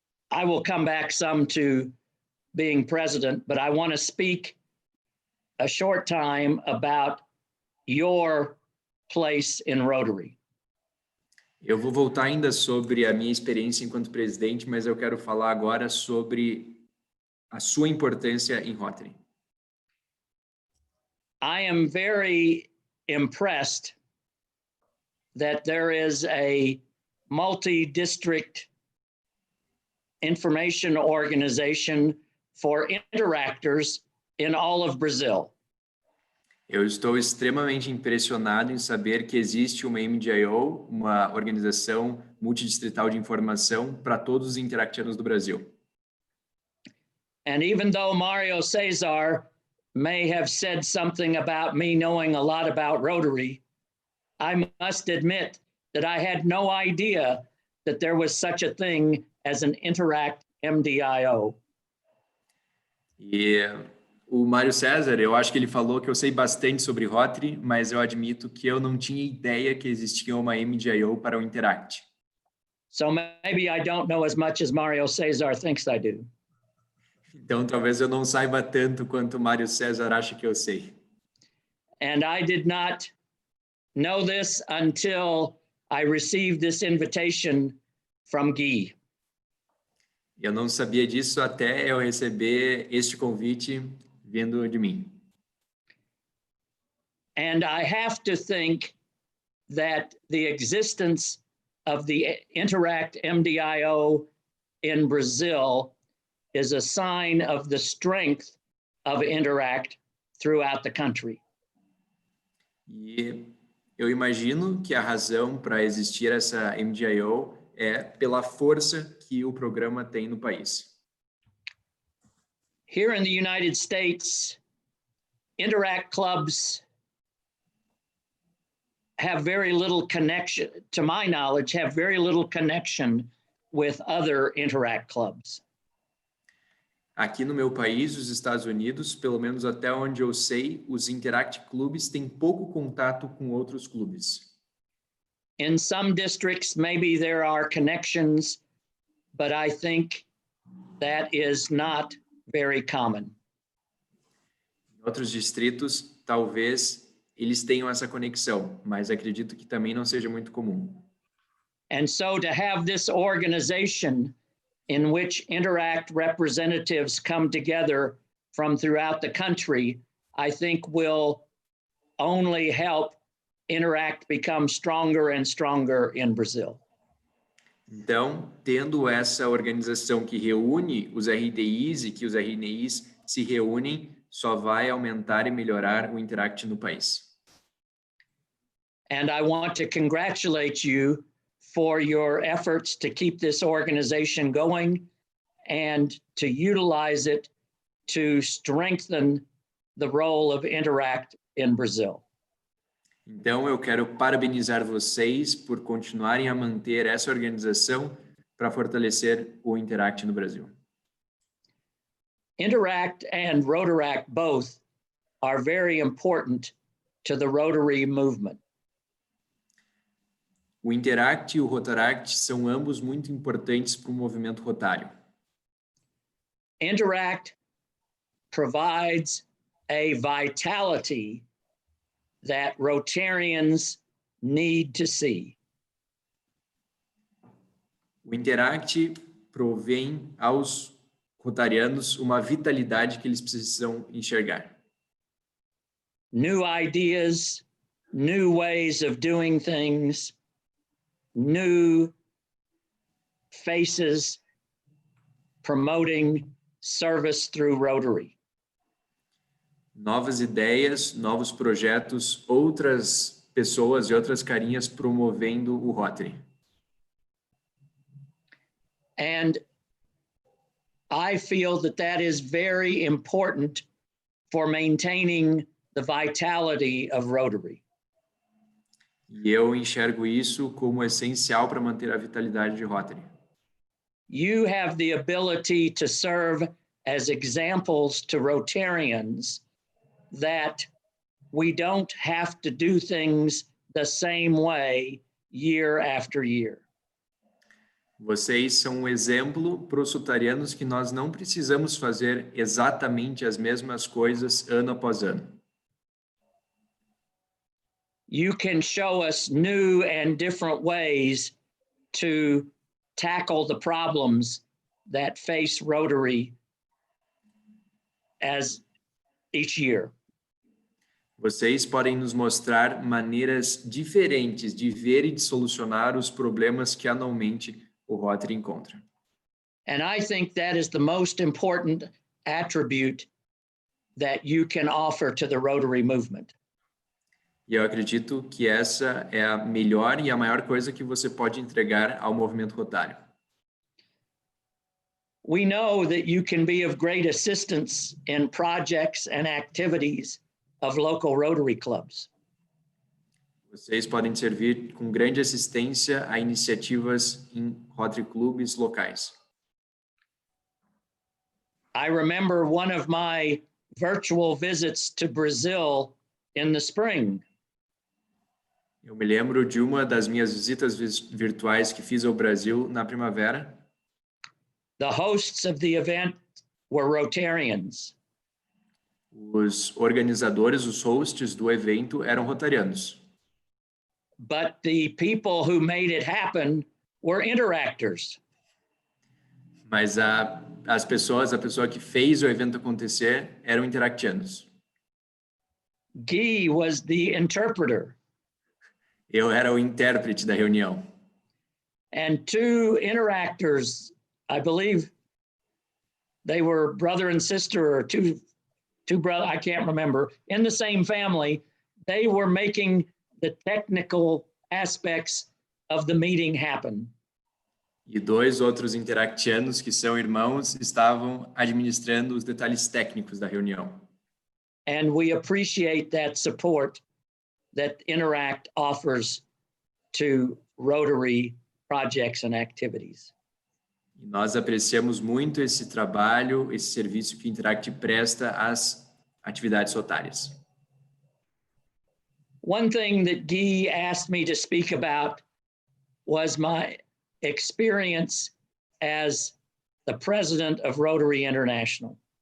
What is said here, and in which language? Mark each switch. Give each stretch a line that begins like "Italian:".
English: I will come back some to being president, but I want to speak a short time about your place in Rotary.
Portuguese: Eu vou voltar ainda sobre a minha experiência enquanto presidente, mas eu quero falar agora sobre a sua importância em Rotary.
English: I am very impressed that there is a multi-district information organization for interactors in all of Brazil.
Portuguese: Eu estou extremamente impressionado em saber que existe uma MDIO, uma organização multidistrital de informação para todos os interactianos do Brasil.
English: And even though Mario Cesar may have said something about me knowing a lot about Rotary, I must admit that I had no idea that there was such a thing as an Interact MDIO.
Portuguese: E o Mário César, eu acho que ele falou que eu sei bastante sobre Rotary, mas eu admito que eu não tinha ideia que existia uma MDIO para o Interact.
English: So maybe I don't know as much as Mario Cesar thinks I do.
Portuguese: Então, talvez eu não saiba tanto quanto o Mário César acha que eu sei.
English: And I did not know this until I received this invitation from Guy.
Portuguese: Eu não sabia disso até eu receber este convite vindo de mim.
English: And I have to think that the existence of the Interact MDIO in Brazil is a sign of the strength of Interact throughout the country.
Portuguese: E eu imagino que a razão para existir essa MDIO é pela força que o programa tem no país.
English: Here in the United States, Interact clubs have very little connection, to my knowledge, have very little connection with other Interact clubs.
Portuguese: Aqui no meu país, os Estados Unidos, pelo menos até onde eu sei, os Interact clubes têm pouco contato com outros clubes.
English: In some districts, maybe there are connections, but I think that is not very common.
Portuguese: Em outros distritos, talvez eles tenham essa conexão, mas acredito que também não seja muito comum.
English: And so to have this organization in which Interact representatives come together from throughout the country, I think will only help Interact become stronger and stronger in Brazil.
Portuguese: Então, tendo essa organização que reúne os RDIs e que os RNIs se reúnem, só vai aumentar e melhorar o Interact no país.
English: And I want to congratulate you for your efforts to keep this organization going and to utilize it to strengthen the role of Interact in Brazil.
Portuguese: Então, eu quero parabenizar vocês por continuarem a manter essa organização para fortalecer o Interact no Brasil.
English: Interact and Rotaract both are very important to the Rotary movement.
Portuguese: O Interact e o Rotaract são ambos muito importantes para o movimento rotário.
English: Interact provides a vitality that Rotarians need to see.
Portuguese: O Interact provém aos rotarianos uma vitalidade que eles precisam enxergar.
English: New ideas, new ways of doing things, new faces promoting service through Rotary.
Portuguese: Novas ideias, novos projetos, outras pessoas e outras carinhas promovendo o Rotary.
English: And I feel that that is very important for maintaining the vitality of Rotary.
Portuguese: E eu enxergo isso como essencial para manter a vitalidade de Rotary.
English: You have the ability to serve as examples to Rotarians that we don't have to do things the same way year after year.
Portuguese: Vocês são um exemplo para os rotarianos que nós não precisamos fazer exatamente as mesmas coisas ano após ano.
English: You can show us new and different ways to tackle the problems that face Rotary as each year.
Portuguese: Vocês podem nos mostrar maneiras diferentes de ver e de solucionar os problemas que anualmente o Rotary encontra.
English: And I think that is the most important attribute that you can offer to the Rotary movement.
Portuguese: E eu acredito que essa é a melhor e a maior coisa que você pode entregar ao movimento rotário.
English: We know that you can be of great assistance in projects and activities of local Rotary clubs.
Portuguese: Vocês podem servir com grande assistência a iniciativas em Rotary clubes locais.
English: I remember one of my virtual visits to Brazil in the spring.
Portuguese: Eu me lembro de uma das minhas visitas virtuais que fiz ao Brasil na primavera.
English: The hosts of the event were Rotarians.
Portuguese: Os organizadores, os hosts do evento eram rotarianos.
English: But the people who made it happen were interactors.
Portuguese: Mas a pessoa que fez o evento acontecer eram interactianos.
English: Guy was the interpreter.
Portuguese: Eu era o intérprete da reunião.
English: And two interactors, I believe they were brother and sister or two brothers, I can't remember, in the same family. They were making the technical aspects of the meeting happen.
Portuguese: E dois outros interactianos, que são irmãos, estavam administrando os detalhes técnicos da reunião.
English: And we appreciate that support that Interact offers to Rotary projects and activities.
Portuguese: E nós apreciamos muito esse trabalho, esse serviço que Interact presta às atividades rotárias.
English: One thing that Guy asked me to speak about was my experience as the president of Rotary International.